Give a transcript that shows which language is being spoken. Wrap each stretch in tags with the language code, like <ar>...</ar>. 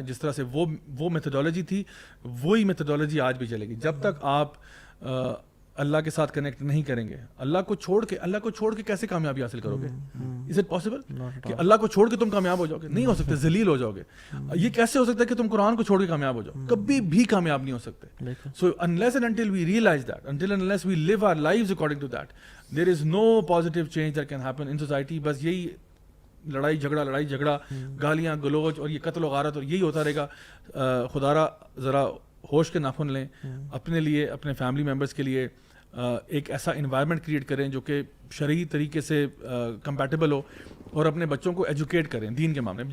<ur>جس طرح سے وہ میتھڈالوجی تھی, وہی میتھڈالوجی آج بھی چلے گی. جب تک آپ اللہ کے ساتھ کنیکٹ نہیں کریں گے, اللہ کو چھوڑ کے کیسے کامیابی حاصل کرو گے؟</ur> <en>is it possible</en> <ur>کہ اللہ کو چھوڑ کے تم کامیاب ہو جاؤ گے؟ نہیں ہو سکتے, ذلیل ہو جاؤ گے. یہ کیسے ہو سکتا ہے کہ تم قرآن کو چھوڑ کے کامیاب ہو جاؤ؟ کبھی بھی کامیاب نہیں ہو سکتے.</ur> <en>So unless and until we realize that, until and unless we live our lives according to that, there is no positive change that can happen in society.</en> <ur>بس یہی لڑائی جھگڑا, گالیاں گلوچ اور یہ قتل و غارت, اور یہی ہوتا رہے گا. خدا را ذرا ہوش کے ناخن لیں اپنے لیے, اپنے فیملی ممبرس کے لیے. ایک ایسا انوائرمنٹ کریٹ کریں جو کہ شرعی طریقے سے کمپیٹیبل ہو, اور اپنے بچوں کو ایجوکیٹ کریں دین کے معاملے میں.</ur>